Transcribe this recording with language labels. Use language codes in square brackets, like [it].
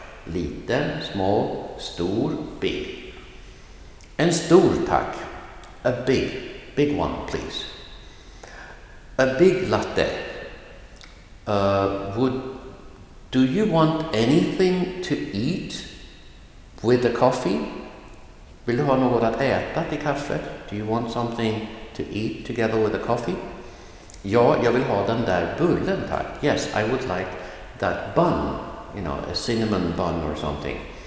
[sv] Liten, small, stor, big. En stor, tack. [en] A big one, please. A big latte. Do you want anything to eat with the coffee? [sv] Vill du ha något att äta till kaffet? [en] Do you want something to eat together with the coffee? [sv] Ja, jag vill ha den där bullen, tack. [en] Yes, I would like that bun, you know, a cinnamon bun or something.